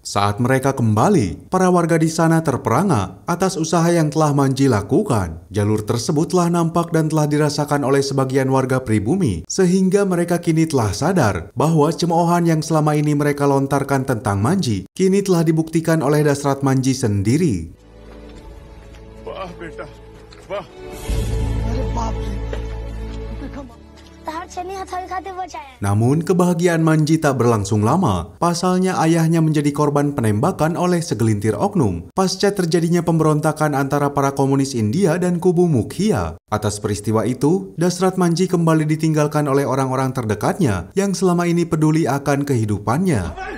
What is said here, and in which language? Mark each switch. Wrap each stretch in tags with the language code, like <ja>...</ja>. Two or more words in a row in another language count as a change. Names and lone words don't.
<id>Saat mereka kembali, para warga di sana terperangah atas usaha yang telah Manji lakukan. Jalur tersebut telah nampak dan telah dirasakan oleh sebagian warga pribumi, sehingga mereka kini telah sadar bahwa cemoohan yang selama ini mereka lontarkan tentang Manji, kini telah dibuktikan oleh Dasrat Manji sendiri.</id> <hi>वाह बेटा वाह. अरे बाप रे.</hi> <id>Namun kebahagiaan Manji tak berlangsung lama. Pasalnya ayahnya menjadi korban penembakan oleh segelintir oknum pasca terjadinya pemberontakan antara para komunis India dan kubu Mukhya. Atas peristiwa itu, Dasrat Manji kembali ditinggalkan oleh orang-orang terdekatnya yang selama ini peduli akan kehidupannya.</id>